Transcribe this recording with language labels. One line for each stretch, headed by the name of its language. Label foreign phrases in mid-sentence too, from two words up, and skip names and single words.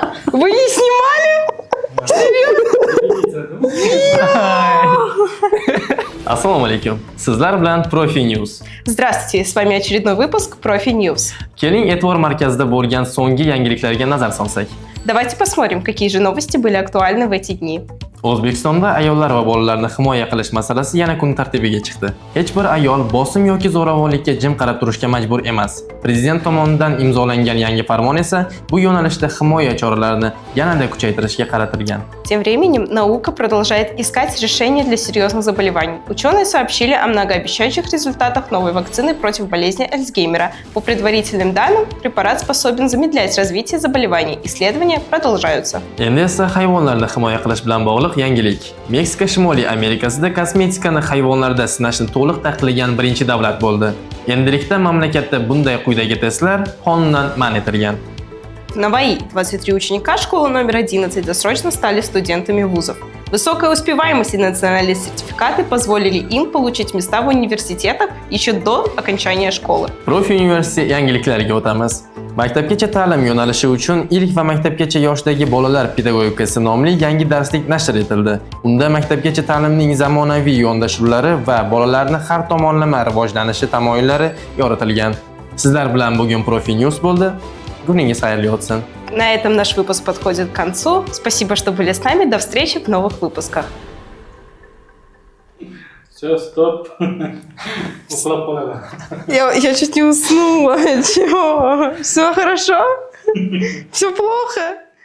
Russian: Вы не снимали?
Uzbek: Assalomu alaykum. Sizlar bilan Profi News.
Russian: Здравствуйте, с вами очередной выпуск Profi News.
Uzbek: Keling e'tibor markazida bo'lgan so'nggi yangiliklarga nazar solsak.
Russian: Давайте посмотрим, какие же новости были актуальны в эти dni.
Uzbek: O'zbekistonda ayollar va bolalarni himoya qilish masalasi yana kun tartibiga chiqdi. Hech bir ayol bosim yoki zo'ravonlikka jim qarab turishga majbur emas. Prezident tomonidan imzolangan yangi farmon esa bu yo'nalishda himoya choralarini yanada kuchaytirishga qaratilgan.
Russian: Тем временем наука продолжает искать решения для серьезных заболеваний. Ученые сообщили о многообещающих результатах новой вакцины против болезни Альцгеймера. По предварительным данным, препарат способен замедлять развитие заболеваний. Исследования продолжаются.
Uzbek: Endi esa hayvonlarni himoya qilish bilan bog'liq yangilik. Meksika Shimoliy Amerikasida kosmetikani hayvonlarda sinashni to'liq taqiqlagan birinchi davlat bo'ldi. Endilikda mamlakatda bunday quyidagi testlar qonundan man etilgan.
Russian: В Наваи 23 ученика школы номер 11 досрочно стали студентами вузов. Высокая успеваемость и национальные сертификаты позволили им получить места в университетах еще до окончания школы.
Uzbek: Profi University yangiliklariga o'tamiz. Maktabgacha ta'lim yo'nalishi uchun ilk va maktabgacha yoshdagi bolalar pedagogikasi nomli yangi darslik nashr etildi. Unda maktabgacha ta'limning zamonaviy yondashuvlari va bolalarni har tomonlama rivojlanishi tamoyillari yoritilgan. Sizlar bilan bugun Profi News bo'ldi. Kuningiz xayrli o'tsin.
Russian: На этом наш выпуск подходит к концу. Спасибо, что были с нами. До встречи в новых выпусках. Все, стоп. Уклап qoladi. Я чуть не уснула. Чего? Все хорошо? Все плохо?